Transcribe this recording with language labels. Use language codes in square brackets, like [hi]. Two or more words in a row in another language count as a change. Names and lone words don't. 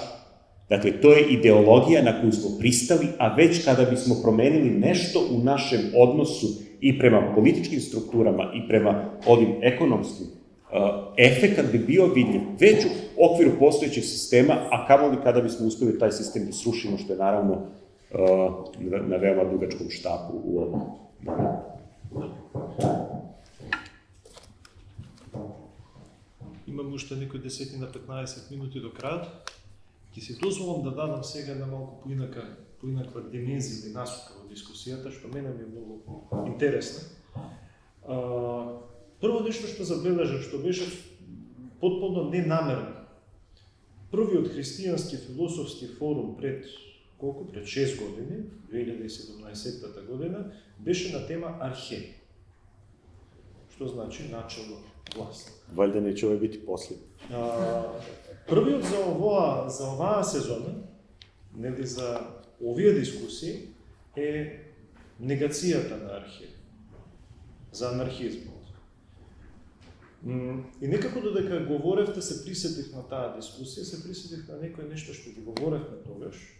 [sr] Dakle, to je ideologija na koju smo pristali, a već kada bismo promenili nešto u našem odnosu i prema političkim strukturama i prema ovim ekonomskim, efekat bi bio vidljiv već u okviru postojećeg sistema, a kamoli kada bismo uspeli taj sistem da srušimo, što je naravno na veoma dugačkom štapu u ovom momentu. [mk] Имам уште некои 10-15 минути до крајот. Ќе си дозволам да дадам сега една малку поинаква димензија или насока во дискусијата, што мене ми е многу интересна. Прво нешто што забележав, што беше потполно ненамерно. Првиот христијански философски форум пред 6 години, 2017 година, беше на тема архе. Што значи начелно власт. [sr] Valjda neće ovo biti posljednji. [mk] Првиот за оваа сезона, нели за овие дискусии, е негацијата на архе, за анархизмот. И некако додека говоревте, се присетих на таа дискусија, се присетих на некој нешто што ги говоревме тогаш.